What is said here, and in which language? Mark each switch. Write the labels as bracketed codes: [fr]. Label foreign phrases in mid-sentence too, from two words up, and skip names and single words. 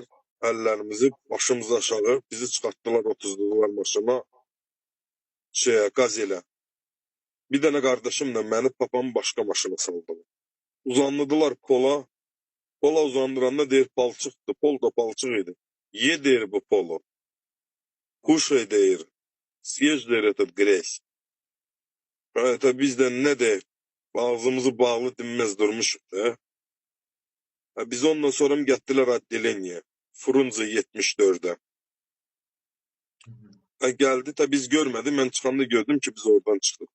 [az] Əllərimizi başımıza aşağı. Bizi çıxartdılar, otuzdular maşına. Qazelə. Bir dənə qardaşımla məni papamın başqa maşına saldılar. Uzandılar pola. Pola uzandıranda deyir palçıqdır. Pol da palçıq idi. Ye deyir bu polu. Kuşay deyir. [ru] Съешь deyir этот грязь. [az] Biz də nə deyir? Ağzımızı bağlı dinməz durmuşuq da. Biz ondan sonra getdilər addeleniyə. Frunze 74'də. Geldi tabi biz görmədik. Mən çıxanda gördüm ki biz oradan çıxdıq.